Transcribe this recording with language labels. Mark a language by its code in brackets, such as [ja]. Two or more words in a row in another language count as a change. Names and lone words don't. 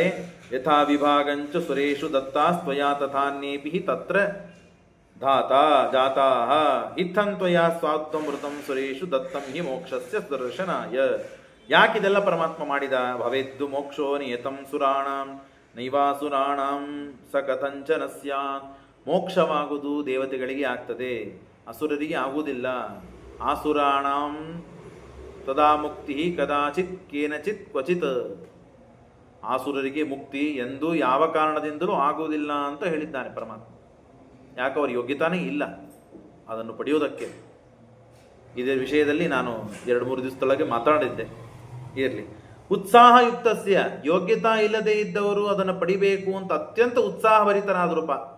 [sa] यथा विभागंच सुरेषु दत्तास्त्वया तथान्येऽपि तत्र धात जाताः इत्थं त्वया स्वात्मृतं सुरेषु दत्तं हि मोक्षस्य दर्शनाय. [kn] ಯಾಕಿದೆಲ್ಲ ಪರಮಾತ್ಮ ಮಾಡಿದ? [sa] भवेत्तु मोक्षो नियतं सुराणां नैवासुराणां स कथंचन स्यात्. [kn] ಮೋಕ್ಷವಾಗುವುದು ದೇವತೆಗಳಿಗೆ ಆಗ್ತದೆ, ಅಸುರರಿಗೆ ಆಗುವುದಿಲ್ಲ. [sa] आसुराणां तदा मुक्ति कदाचित् केनचित् क्वचित्. [kn] ಆಸುರರಿಗೆ ಮುಕ್ತಿ ಎಂದು ಯಾವ ಕಾರಣದಿಂದಲೂ ಆಗುವುದಿಲ್ಲ ಅಂತ ಹೇಳಿದ್ದಾನೆ ಪರಮಾತ್ಮ. ಯಾಕೆ? ಅವ್ರ ಯೋಗ್ಯತಾನೇ ಇಲ್ಲ ಅದನ್ನು ಪಡೆಯುವುದಕ್ಕೆ. ಇದೇ ವಿಷಯದಲ್ಲಿ ನಾನು 2-3 ದಿವಸದೊಳಗೆ ಮಾತಾಡಿದ್ದೆ. ಇರಲಿ. ಉತ್ಸಾಹಯುಕ್ತಸ್ಯ, ಯೋಗ್ಯತಾ ಇಲ್ಲದೆ ಇದ್ದವರು ಅದನ್ನು ಪಡಿಬೇಕು ಅಂತ ಅತ್ಯಂತ ಉತ್ಸಾಹಭರಿತರಾದ್ರೂಪ.